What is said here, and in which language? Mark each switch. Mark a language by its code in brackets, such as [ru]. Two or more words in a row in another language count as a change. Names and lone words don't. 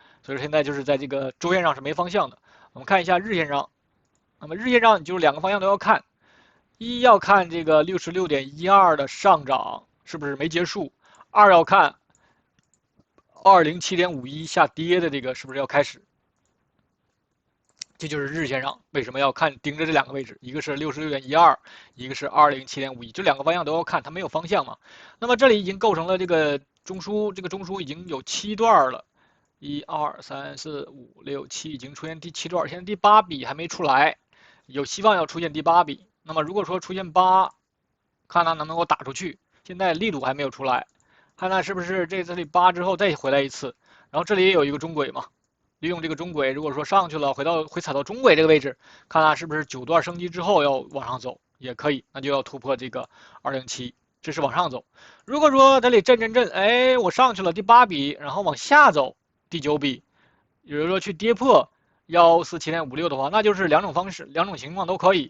[zh] 所以说現在就是在這個周線上是沒方向的。我們看一下日線上，那麼日線上就是2個方向都要看，一要看這個66.12的上漲是不是沒結束，二要看207.51下跌的這個是不是要開始。這就是日線上為什麼要看盯着這2個位置，一個是66.12，一個是207.51，這2個方向都要看，它沒有方向嘛。那麼這裡已經構成了這個中樞，這個中樞已經有7段了，1、2、3、4、5、6、7，已經出現第7段，現在第8筆還沒出來，有希望要出現第8筆。那麼如果說出現8，看它能不能夠打出去，現在力度還沒有出來，看看是不是這裡8之後再回來一次，然後這裡也有一個中軌嘛。利用這個中軌，如果說上去了，回踩到中軌這個位置，看看是不是9段升級之後要往上走，也可以，那就要突破這個207，這是往上走。如果說這裡震，哎，我上去了第8筆，然後往下走第9筆，也就是說去跌破147.56的話，那就是2種方式，2種情況都可以。